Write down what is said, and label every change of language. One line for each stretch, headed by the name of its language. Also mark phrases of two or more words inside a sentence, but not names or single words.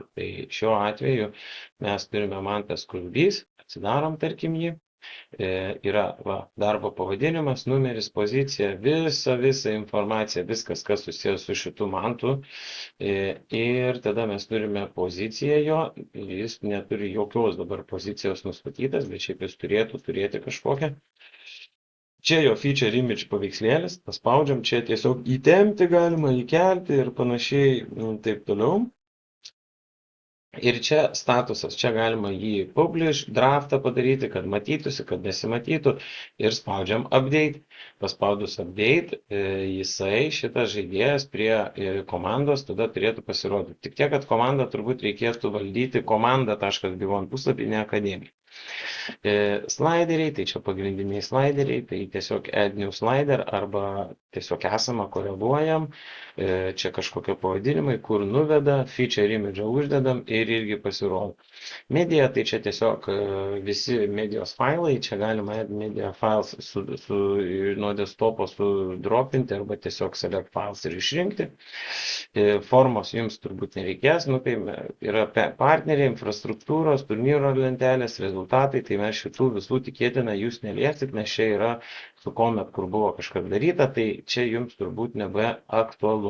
Lithuanian: Tai šiuo atveju mes turime Mantas Kulbys, atsidarom tarkim jį, yra va, darbo pavadinimas, numeris, pozicija, visa informacija, viskas, kas susijęs su šitu mantu. Ir tada mes turime poziciją jo, jis neturi jokios dabar pozicijos nustatytas, bet šiaip jis turėtų turėti kažkokią. Čia jo
English: feature image
Lithuanian: paveikslėlis, paspaudžiam, čia tiesiog įtempti galima, įkelti ir panašiai taip toliau. Ir čia statusas, čia galima jį publish, draftą padaryti, kad matytųsi, kad nesimatytų ir spaudžiam update. Paspaudus update, jisai šitas žaidėjas prie komandos tada turėtų pasirodyti. Tik tiek, kad komandą turbūt reikėtų valdyti komanda.b1 puslapį, ne akademija. Slaideriai, tai čia pagrindiniai slaideriai, tai tiesiog
English: add new slider
Lithuanian: arba tiesiog esamą koreguojam, čia kažkokie pavadinimai, kur nuveda,
English: feature image
Lithuanian: uždedam ir irgi pasirodo. Medija, tai čia tiesiog visi medijos failai, čia galima
English: add media files
Lithuanian: nuo desktopo sudropinti arba tiesiog
English: select files
Lithuanian: ir išrinkti. Formos jums turbūt nereikės, tai yra partneriai, infrastruktūros, turnyro lentelės, rezultatai, tai mes šitų visų tikėtina jūs neliesit, nes čia yra su Comet, kur buvo kažkas daryta, tai čia jums turbūt nebe aktualu.